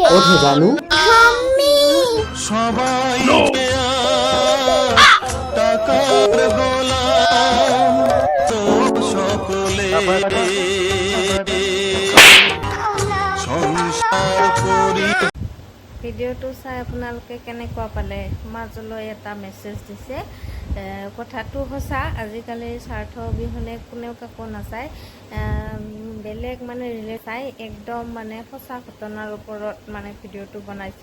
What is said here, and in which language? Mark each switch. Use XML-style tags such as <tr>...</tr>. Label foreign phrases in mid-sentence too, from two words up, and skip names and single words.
<bn>ওঠো জানু। ঠাম্মি। সবাই টাকার গোলাম তো সকলে সংসার করি।</bn> <as>ভিডিঅ'টো চাই আপোনালোকে কেনেকুৱা পালে? মাজলৈ এটা মেছেজ দিছে, কথাটো সঁচা, আজিকালি স্বাৰ্থ অবিহনে কোনেও কাকো নাচায়। বেলেগ মানে ৰিলে চাই একদম মানে সঁচা ঘটনাৰ ওপৰত মানে ভিডিঅ'টো বনাইছে।</as>